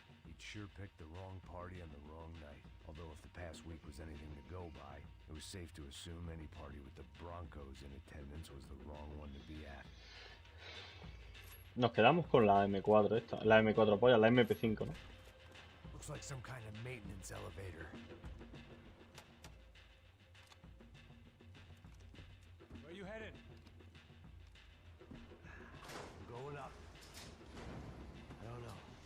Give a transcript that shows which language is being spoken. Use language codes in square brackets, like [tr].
[en] He'd sure picked the wrong party on the wrong night. Although if the past week was anything to go by, it was safe to assume any party with the Broncos in attendance was the wrong one to be at. [es] Nos quedamos con la M4 esta. La M4 polla, la MP5, ¿no? [en] Looks like some kind of maintenance elevator. Where you headed? I'm going up. I don't know.